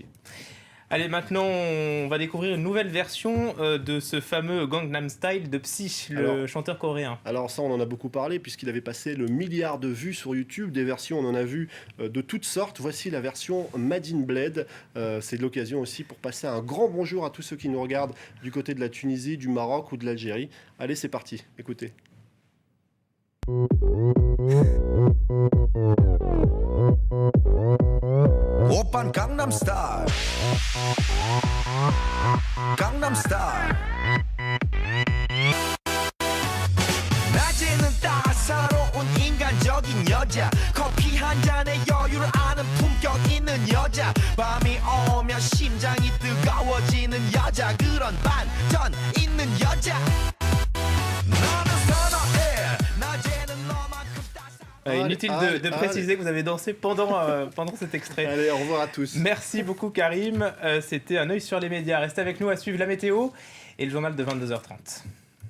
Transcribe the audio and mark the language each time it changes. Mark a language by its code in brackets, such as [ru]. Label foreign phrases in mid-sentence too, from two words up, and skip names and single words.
[fr] Allez, maintenant, on va découvrir une nouvelle version de ce fameux Gangnam Style de Psy, le chanteur coréen. Alors ça, on en a beaucoup parlé puisqu'il avait passé le milliard de vues sur YouTube. Des versions, on en a vu de toutes sortes. Voici la version Made in Bled. C'est de l'occasion aussi pour passer un grand bonjour à tous ceux qui nous regardent du côté de la Tunisie, du Maroc ou de l'Algérie. Allez, c'est parti. Écoutez. [ko] 오빤 강남 스타일 강남 스타일 낮에는 따사로운 인간적인 여자 커피 한 잔에 여유를 아는 품격 있는 여자 밤이 오면 심장이 뜨거워지는 여자 그런 반전 있는 여자 나는 선호해 낮에는 너만큼 [fr] Inutile de préciser que vous avez dansé pendant cet extrait. Allez, au revoir à tous. Merci beaucoup Karim. C'était un œil sur les médias. Restez avec nous à suivre la météo et le journal de 22h30.